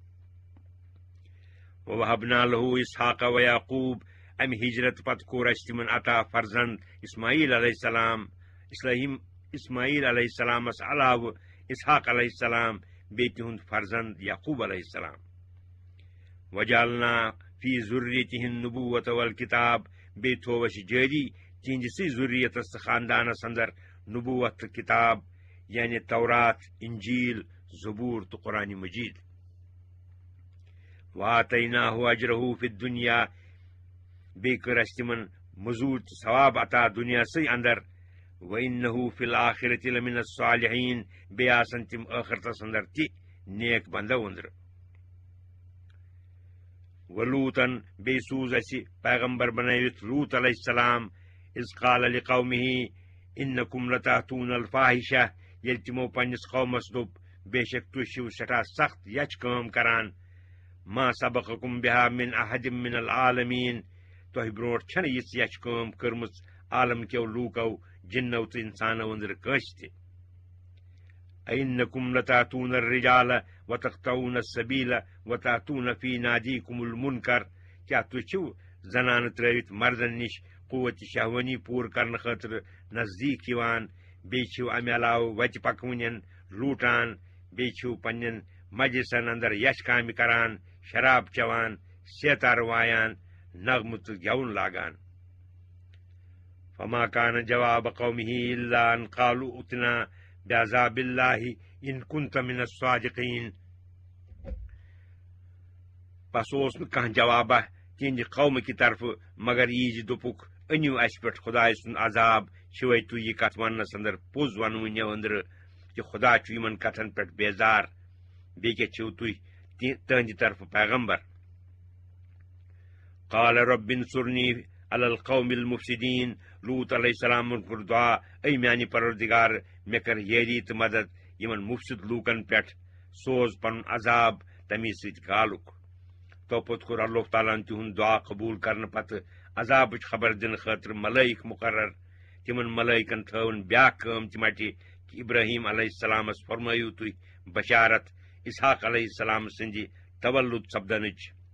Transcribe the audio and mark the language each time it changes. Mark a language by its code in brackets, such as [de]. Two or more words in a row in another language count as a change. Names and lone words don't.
[ar] ووہبنا لہو اسحاق و یعقوب [ks] امہِ ہجرت پتہٕ کوٚر اسہِ تِمن عطا فرزند اسماعیل علیہ السلام اسماعیل علیہ السلامس علاوٕ اسحاق علیہ السلام بیٚیہِ تِہُنٛد فرزند یعقوب علیہ السلام [ar] وجعلنا فی ذریتہ النبوۃ والکتاب [ks] بیٚیہِ تھوو اسہِ جٲری تِہنٛدسٕے ذُریتس تہٕ خاندانس اندر نبوت تہٕ کتاب یعنی تورات انجیل زبور تہٕ قرآن مجید [ar] وآتیناہ اجرہ فی الدنیا [ks] بیٚیہِ کٔر اسہِ تِمن مزوٗر تہٕ ثواب عطا دُنیاہسٕے اندر [ar] وانہ فی الآخرۃ لمن الصالحین [ks] بیٚیہِ آسن تِم ٲخرتس اندر تہِ نیک بندو أنٛدرٕ ولوٗتن بیٚیہِ سوٗز اسہِ پیغمبر بنٲوِتھ لوٗط علیہ السلام [ar] اذ قال لقومہ انکم لتأتون الفاحشہ [ks] ییٚلہِ تِمو پننس قومس دوٚپ بے شک تُہۍ چھِو سٹھاہ سخت یچھ کٲم کران [ar] ما سبقکم بہا من احد من العالمین [ks] تۄہہِ برونٛٹھ چھنہٕ یِژھ یچھ کٲم کٔرمٕژ عالم کیو لوٗکو جنو تہٕ انسانو أنٛدرٕ کٲنٛسہِ تہِ [ar] اینکم لتأتون الرجال وتقطعون السبیل وتأتون فی نادیکم المنکر [ks] کیٛاہ تُہۍ چھِو زنانہٕ ترٲوِتھ مردن نِش قوتِ شہوانی پوٗرٕ کرنہٕ خٲطرٕ نزدیٖک یِوان بیٚیہِ چھِو امہِ علاوٕ وتہِ پکوٕنٮ۪ن لوٗٹان بیٚیہِ چھِو پننٮ۪ن مجلسن اندر یچھ کامہِ کران شراب چٮ۪وان سیتار وایان نغمہٕ تہٕ گٮ۪وُن لاگان [ar] فما کان جواب قومہ الا ان قالوا ائتنا بعذاب اللہ ان کنت من الصادقین [ks] بس اوس نہٕ کانٛہہ جوابہ تِہنٛدِ قومہٕ طرفہٕ مگر یی زِ دوٚپُکھ أنِو اسہِ پٮ۪ٹھ خۄداے سُنٛد عذاب چھِوے تُہۍ یہِ کتھ وننس اندر پوٚز ونوٕنیو أنٛدرٕ کہِ خۄدا چھُ یِمن کتھن پٮ۪ٹھ بیزار بیٚیہِ کیٛاہ چھِو تُہۍ تٕہنٛدِ طرفہٕ پیغمبر [ar] قال رب انصرنی علی القوم المفسدین [ks] لوٗط علیہ السلامن کوٚر دعا اے میانہِ پروردگار مےٚ کر یٲری تہٕ مدد یِمن مفسد لوٗکن پٮ۪ٹھ سوز پنُن عذاب تمی سۭتۍ گالُک توپت کوٚر اللہ تعالیٰ ہن تِہُنٛد دعا قبوٗل کرنہٕ پتہٕ عذابٕچ خبر دِنہٕ خٲطرٕ ملٲیِک مُقرر تِمن ملٲیکن تھٲوٕن بیاکھ کٲم تہِ مٹہِ کہ ابراہیم علیہ السلامس فرمٲیِو تُہۍ بشارت اسحاق علیہ السلام سٕنٛدِ تولُد سپدنٕچ